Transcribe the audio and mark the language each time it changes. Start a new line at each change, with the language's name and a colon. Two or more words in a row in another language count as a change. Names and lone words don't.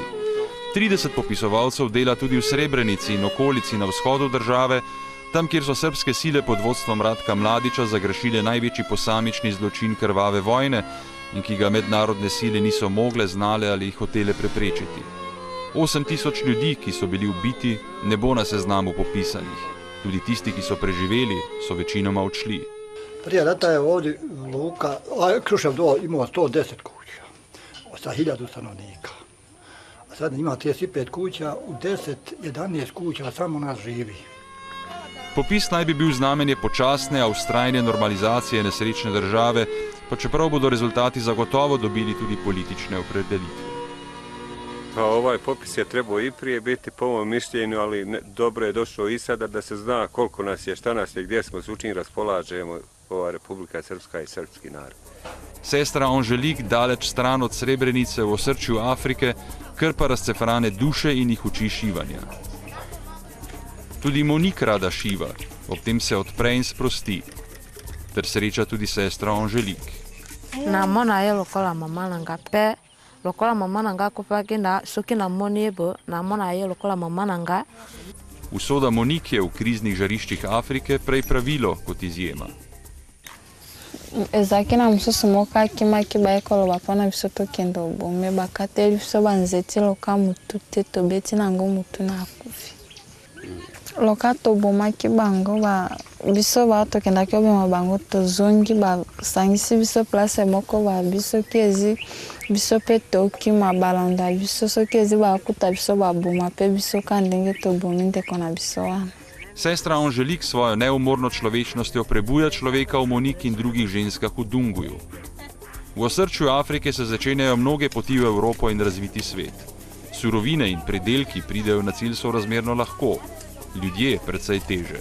Slovenian: 30 popisovalcev dela tudi v Srebrenici in okolici na vzhodu države, tam, kjer so srbske sile pod vodstvom Ratka Mladića zagrešile največji posamični zločin krvave vojne in ki ga mednarodne sile niso mogle, znale ali hotele preprečiti. 8000 ljudi, ki so bili ubiti, ne bo na seznamu popisanih. Tudi tisti, ki so preživeli, so večinoma odšli.
Bosnian: Prije rata je ovdje Luka, Krušev dol imao 110 kuća, sa 1000 stanovnika. A sad ima 35 kuća, u 10-11 kuća samo nas živi.
Slovenian: Popis naj bi bil znamenje počasne, a vztrajne normalizacije nesrečne države, pa čeprav bodo rezultati zagotovo dobili tudi politične opredelitve.
Serbian: Pa ovaj popis je trebao i prije biti po mom mišljenju, ali dobro je došao i sada da se zna koliko nas je, šta nas je, gdje smo, s čim raspolažemo ova Republika Srpska i srpski narod.
Slovenian: Sestra Anželik, daleč stran od Srebrenice v osrčju Afrike, krpa razcefrane duše in jih uči šivanja. Tudi Monik rada šiva, ob tem se odpre in sprosti, ter sreča tudi sestra Anželik.
Lingala: Namona je lokola mama nanga pe, lokola mama nanga kupaki na soki namoni ebo, namona je lokola mama nanga.
Slovenian: Usoda Monik je v kriznih žariščih Afrike prej pravilo kot izjema.
Lingala: Ezaki na muso sumoka kima kiba ekolo bapana biso tokendo bome bakateli biso banzeti loka mutu te tobeti nango mutu na akufi. Loka tobomaki bango biso batokendaki obema bango tozongi basangisi biso place moko biso kiezi biso pe tokima balanda biso soki ezi bakuta biso baboma pe biso ka ndenge tobomi ndeko na biso wana.
Slovenian: Sestra Anželik svojo neumorno človečnostjo prebuja človeka v Monik in drugih ženskah v Dunguju. V osrčju Afrike se začenjajo mnoge poti v Evropo in razviti svet. Surovine in predelki pridejo na cilj sorazmerno lahko, ljudje precej teže.